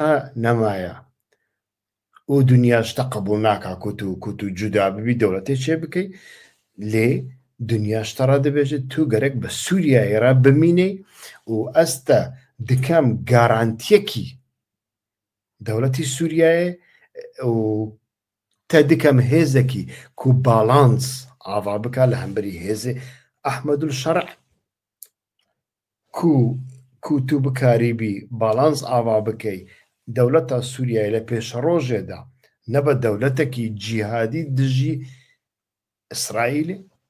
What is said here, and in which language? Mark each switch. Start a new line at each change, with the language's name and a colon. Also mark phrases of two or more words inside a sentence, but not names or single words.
Kurdish: re nemaye û dunya ji te qebûl naka ku tu cuda bibî dewletê çê bikey, lê dunya ji te re dibêje tu gerek bi Sûriyayê re bimînî û ez te dikem garantiyekî dewletî Sûriyayê û te dikem hêzekî ku balans ئاوا بکە لە هەمبەری هێزێ ئەحمەد الشەرع کو تو بکاریبی باڵانس ئاوا بکەی دەوڵەتە سووریای لە پێشە ڕۆژێدا نەبە دەوڵەتێکی جیهادی دژی ئیسرائیلێ